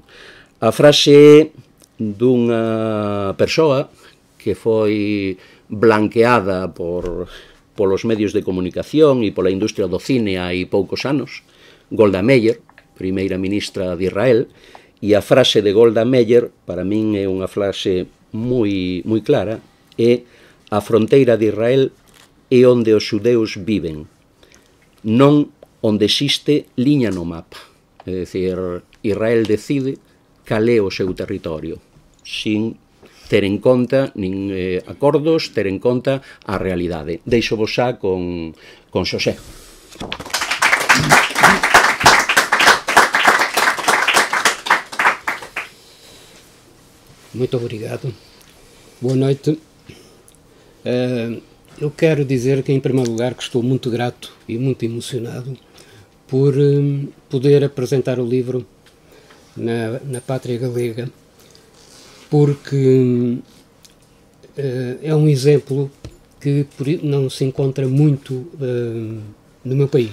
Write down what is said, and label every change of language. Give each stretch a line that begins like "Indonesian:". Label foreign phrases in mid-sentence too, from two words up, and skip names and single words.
Galician: A frase é dunha persoa que foi blanqueada polos medios de comunicación e pola industria do cine hai poucos anos, Golda Meir, primeira ministra de Israel, e a frase de Golda Meir, para min é unha frase moi clara, é: a fronteira de Israel é onde os xudeus viven, non onde existe liña no mapa. É dicir, Israel decide cal é o seu territorio, sin ter en conta nin acordos, ter en conta a realidade. Deixo vos xa con Xosé.
Portuguese: Muito obrigado. Boa noite. Eu quero dizer que, em primeiro lugar, que estou muito grato e muito emocionado por poder apresentar o livro na Pátria Galega, porque é um exemplo que não se encontra muito no meu país.